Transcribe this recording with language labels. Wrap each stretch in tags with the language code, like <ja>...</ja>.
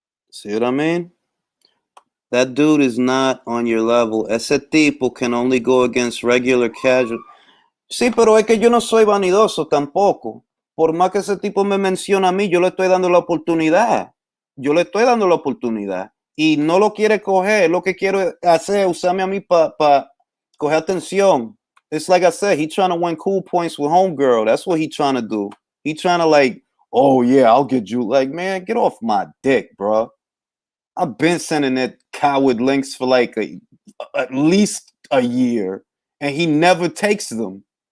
<en>See what I mean? That dude is not on your level.</en> <es>Ese tipo</es> <en>can only go against regular casual.</en> <es>Sí, pero es que yo no soy vanidoso tampoco. Por más que ese tipo me menciona a mí, yo le estoy dando la oportunidad. Yo le estoy dando la oportunidad. Y no lo quiere coger. Lo que quiero hacer es usarme a mí para coger atención.</es> <en>It's like I said, he trying to win cool points with homegirl. That's what he trying to do. He trying to like, oh yeah, I'll get you. Like, man, get off my dick, bro. I've been sending that coward links for like at least a year, and he never takes them.</en>